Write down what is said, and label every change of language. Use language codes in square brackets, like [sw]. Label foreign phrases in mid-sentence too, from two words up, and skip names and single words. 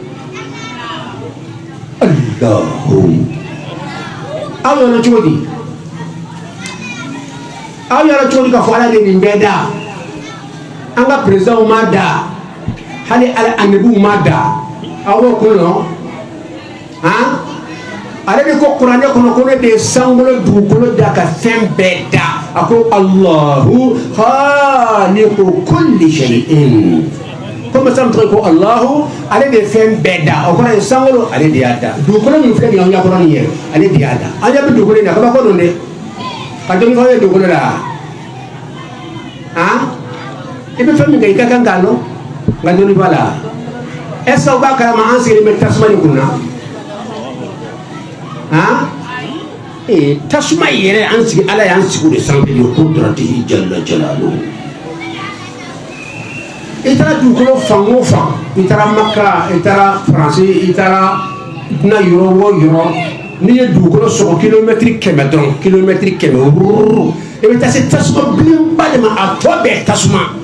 [bm] alahu aw yɛrɛ cogo di aw yɛrɛ cogo di ka fɔ ala de nin bɛɛ da an ka perezanw ma da hali ala anabiw ma da aw b'o kun dɔn ale de ko kuranɛ kɔnɔ ko ne de ye sankolo dugukolo da ka fɛn bɛɛ da a ko [ar] الله خالق كل شيء [bm] ko masa min tɔgɔ ko alahu ale de ye fɛn bɛɛ da o kɔrɔ ye sankolo ale de y'a da dugukolo min filɛ nin ye aw ɲɛkɔrɔ nin ye ale de y'a da an ɲɛ bɛ dugukolo in na kabako don dɛ ka dɔnni fɔ aw ye dugukolo la i bɛ fɛn min kɛ i ka kan k'a lɔn nka dɔnni b'a la [fr] est ce que [bm] aw b'a kalama an sigilen bɛ tasuma in kun na tasuma yɛrɛ an sigi ala y'an sigi o de sanfɛ ye [ar] قدرته جل جلاله [bm] i taara dugukolo fan o fan i taara maka i taara faransi i taara dunan yɔrɔ o yɔrɔ n'i ye dugukolo sɔgɔ kilomɛtiri 100 dɔrɔn kilomɛtiri 100 i bɛ taa se tasuma bilenba de ma a tɔ bɛɛ tasuma